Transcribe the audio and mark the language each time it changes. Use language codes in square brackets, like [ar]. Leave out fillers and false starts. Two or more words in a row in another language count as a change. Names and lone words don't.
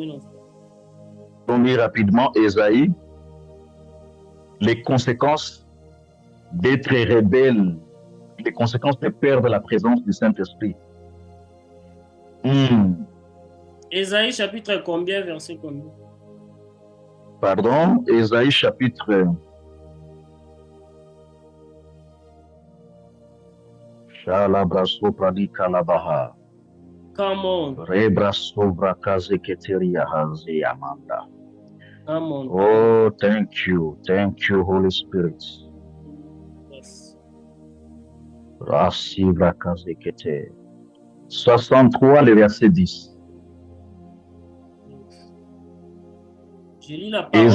[fr] on lit rapidement Ésaïe. Les conséquences d'être rebelle, les conséquences de perdre la présence du Saint-Esprit. Ésaïe chapitre combien, verset combien? Pardon, Ésaïe chapitre... Shalabraso pradika labaha. [en] Come on. Rebraso vrakaze keteria haze amanda. Come on. Oh, thank you, Holy Spirit. Yes. Rasi vrakaze kete. 63, [fr] le verset 10. Je lis la parole.